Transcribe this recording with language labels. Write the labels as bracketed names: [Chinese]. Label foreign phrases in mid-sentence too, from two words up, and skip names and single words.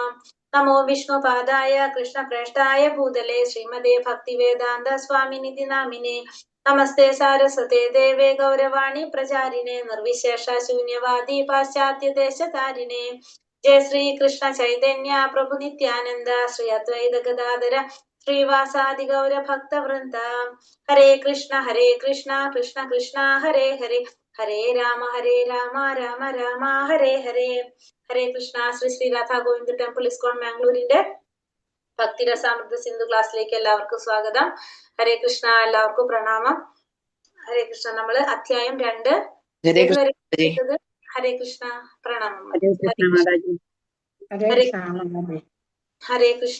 [Sanskrit] Namo Vishnu Padaya Krishna Prashtaya Bhudale Srimade Bhaktivedanta Swaminiti Namine Namaste Saraswate Deve Gauravani Pracharine Nirvishesha Shunyavadi Paschatya Deshatarine Jai Sri Krishna Chaitanya Prabhu Nityananda Sri Advaita Gadadara Sri Vasadi Gaura Bhakta Vrinda Hare Krishna Krishna Krishna Hare Hare Hare Rama Rama Rama Hare Hare Hare Krishna. [Malayalam] Sri Radha Govinda Temple ISKCON Mangalore ഭക്തി രസാമൃത സിന്ധു ക്ലാസ്സിലേക്ക് എല്ലാവർക്കും സ്വാഗതം. [Sanskrit] ഹരേ കൃഷ്ണ, [Malayalam] എല്ലാവർക്കും പ്രണാമം. [Sanskrit] ഹരേ കൃഷ്ണ. [Malayalam] നമ്മള് അധ്യായം 2 ഏതുവരെ കേട്ടത്? [Sanskrit] ഹരേ കൃഷ്ണ. [Malayalam] പ്രണാമം. [Sanskrit] ഹരേ കൃഷ്ണ.